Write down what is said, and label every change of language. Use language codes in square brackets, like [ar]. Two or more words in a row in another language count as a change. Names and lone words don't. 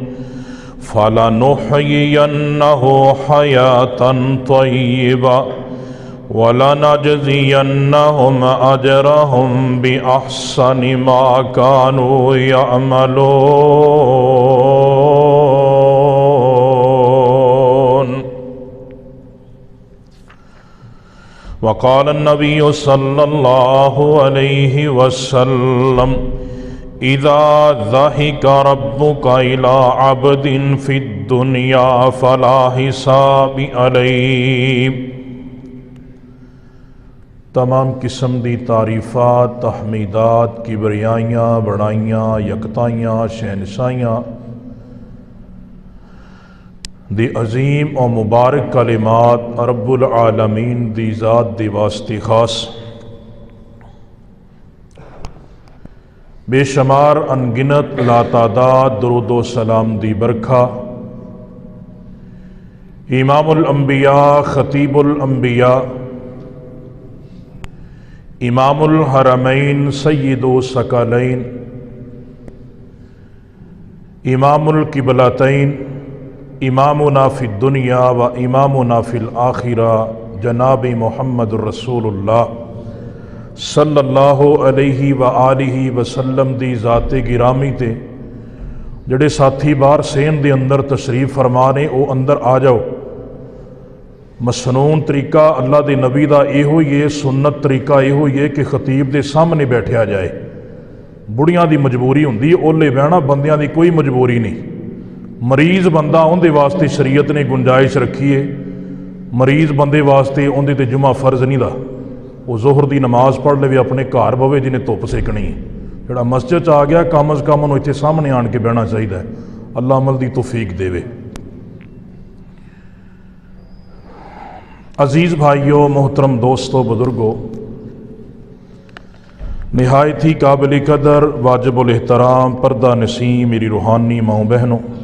[ar] فلنحيينه حياة طيبة ولنجزينهم أجرهم بأحسن ما كانوا يعملون. وقال النبي صلى الله عليه وسلم إذا ضحك ربك إلى عبد في الدنيا فلا حساب عليه. [pa] تمام قسم دی تعریفات تحمیدات کبریائیاں بڑائیاں یکتائیاں شہنشاہیاں دی عظیم اور مبارک کلمات [ar] رب العالمين [pa] دی ذات دی واسطے خاص. بے شمار ان گنت لاتعداد درود و سلام دی برکھا [ar] إمام الأنبياء خطيب الأنبياء إمام الحرمين سيد الثقلين إمام القبلتين إمامنا في الدنيا و إمامنا في الآخرة جنابي محمد رسول الله صلى الله عليه و آله وسلم [pa] دی ذات گرامی تے جہڑے ساتھی باہر صحن دے اندر تشریف فرما نے وہ اندر آ جاؤ. مسنون طریقہ اللہ دے نبی دا ایہو ہی ہے، سنت طریقہ ایہو ہی ہے کہ خطیب دے سامنے بیٹھا جائے. بڈھیاں دی مجبوری ہندی ہے اوہلے بہنا، بندیاں دی کوئی مجبوری نہیں. مریض بندہ اہدے واسطے شریعت نے گنجائش رکھی ہے. مریض بندے واسطے اہدے تے جمعہ فرض نہیں دا، وہ ظہر کی نماز پڑھ لے اپنے گھر بوے جنہیں دھپ سیکنی ہے. جوڑا مسجد آ گیا کم از کم انہوں نے ایتھے سامنے آن کے بہنا چاہیے. [ur] اللہ عمل کی توفیق دیوے۔ عزیز بھائیوں، محترم دوستوں، بزرگوں، نہایت ہی قابل قدر واجب الاحترام پردہ نشیں میری روحانی ماؤ بہنوں,